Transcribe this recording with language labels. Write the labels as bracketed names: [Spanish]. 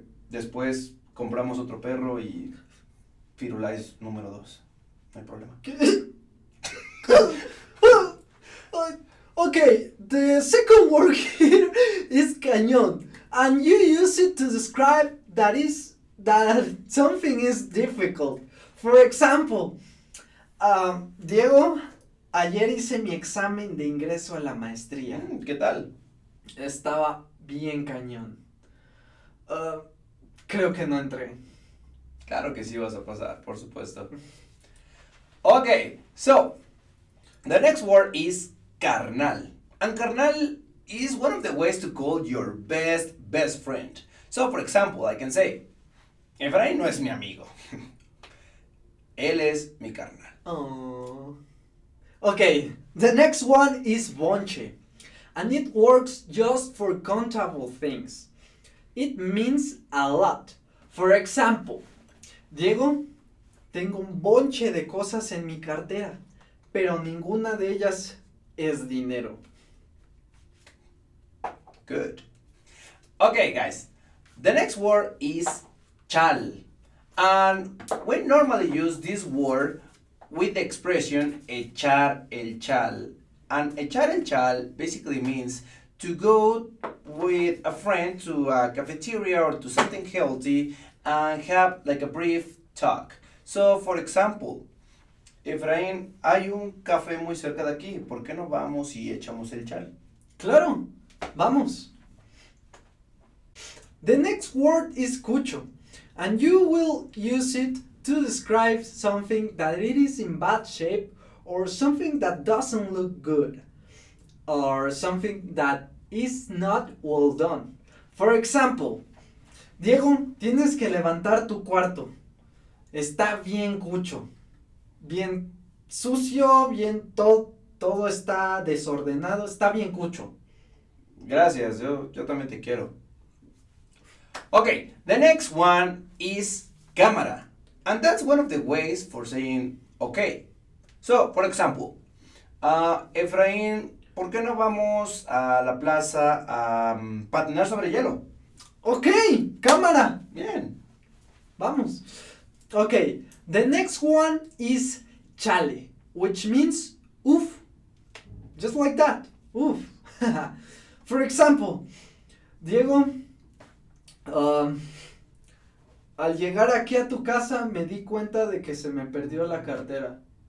[Spanish] Después compramos otro perro y Firulais número 2. No hay problema. [English] Okay, the second word here is cañón, and you use it to describe that is that something is difficult. For example, [Spanish] Diego, ayer hice mi examen de ingreso a la maestría. ¿Qué tal? Estaba bien cañón. Creo que no entré. Claro que sí vas a pasar, por supuesto. [English] Okay, so the next word is carnal. And carnal is one of the ways to call your best friend. So, for example, I can say, Efraín [Spanish] no es mi amigo. Él es mi carnal. [English] Oh. Okay, the next one is bonche. And it works just for countable things. It means a lot. For example, [Spanish] Diego, tengo un bonche de cosas en mi cartera, pero ninguna de ellas es dinero. [English] Good. Okay, guys. The next word is chal. And we normally use this word with the expression echar el chal. And echar el chal basically means to go with a friend to a cafeteria or to something healthy and have like a brief talk. So, for example, [Spanish] Efraín, hay un café muy cerca de aquí. ¿Por qué no vamos y echamos el chal? Claro, vamos. [English] The next word is cucho, and you will use it to describe something that it is in bad shape or something that doesn't look good or something that is not well done. For example, [Spanish] Diego, tienes que levantar tu cuarto. Está bien cucho, bien sucio, bien todo está desordenado, está bien cucho. Gracias, yo también te quiero. [English] Okay, the next one is cámara. And that's one of the ways for saying okay. So, for example, [Spanish] Efraín, ¿por qué no vamos a la plaza a patinar sobre hielo? Ok, cámara. Bien. Vamos. [English] Okay, the next one is chale, which means oof. Just like that. Oof. For example, [Spanish] Diego, al llegar aquí a tu casa me di cuenta de que se me perdió la cartera.